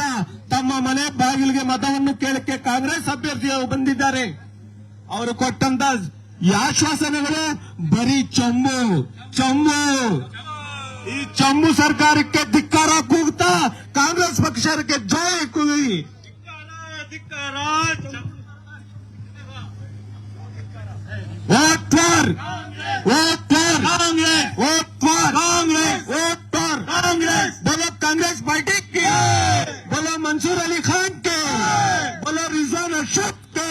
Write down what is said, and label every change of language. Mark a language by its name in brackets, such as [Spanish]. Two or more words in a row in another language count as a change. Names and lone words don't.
[Kannada] ತಮ್ಮ ಮನೆ ಬಾಗಿಲಿಗೆ ಮತವನ್ನು ಕೇಳಕ್ಕೆ ಕಾಂಗ್ರೆಸ್ ಅಭ್ಯರ್ಥಿಗಳು ಬಂದಿದ್ದಾರೆ. ಅವರು ಕೊಟ್ಟಂತ ಆಶ್ವಾಸನೆಗಳು ಬರೀ ಚೊಂಬು ಚೊಂಬು. ಈ ಚೊಂಬು ಸರ್ಕಾರಕ್ಕೆ ಧಿಕ್ಕಾರ ಕೂಗ್ತಾ ಕಾಂಗ್ರೆಸ್ ಪಕ್ಷಕ್ಕೆ ಜಯ ಕೂಗಿ. [English] vote for Congress, vote for Congress, vote for Congress. [Hindi] बोलो कांग्रेस पार्टी की, बोलो मंसूर अली खान के, बोलो रिजवान अरशद के.